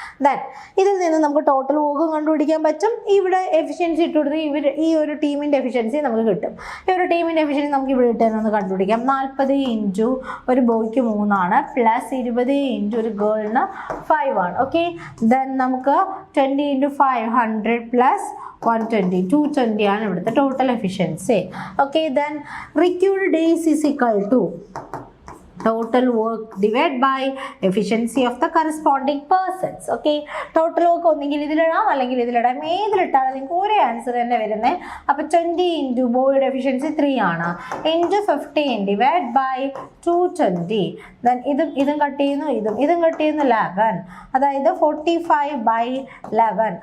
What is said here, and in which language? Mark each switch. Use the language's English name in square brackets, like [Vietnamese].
[Malayalam] Then ഇതിൽ നിന്ന് നമുക്ക് ടോട്ടൽ വർക്കും കണ്ടുപിടിക്കാൻ പറ്റും. ഇവിടെ എഫിഷ്യൻസി ഇട്ട് കൊടുത്ത് ഈ ഒരു ടീമിൻ്റെ എഫിഷ്യൻസി നമുക്ക് കിട്ടും. ഈ ഒരു ടീമിൻ്റെ എഫിഷ്യൻസി നമുക്ക് ഇവിടെ ഇട്ടെന്ന് കണ്ടുപിടിക്കാം. 40 ഇൻറ്റു ഒരു ബോയ്ക്ക് 3 ആണ്, പ്ലസ് 20 ഇൻറ്റു ഒരു ഗേളിന് 5 ആണ്. ഓക്കെ, ദെൻ നമുക്ക് 20 ഇൻറ്റു 5 100 പ്ലസ് 120 220 ആണ് ഇവിടുത്തെ total efficiency. [English] Okay, then required days is equal to total work divided by efficiency of the corresponding persons. [Malayalam] Okay, total work ഒന്നെങ്കിൽ ഇതിലിടാം അല്ലെങ്കിൽ ഇതിലിടാം. ഏതിലിട്ടാലും നിങ്ങൾക്ക് ഒരേ ആൻസർ തന്നെ വരുന്നത്. അപ്പോൾ 20 ഇൻറ്റു ബോയുടെ എഫിഷ്യൻസി 3 ആണ്, ഇൻറ്റു 15 ഡിവൈഡ് ബൈ 220. ദെൻ ഇതും കട്ട് ചെയ്യുന്നു, ഇതും കട്ട് ചെയ്യുന്നു 11. അതായത് 45/11.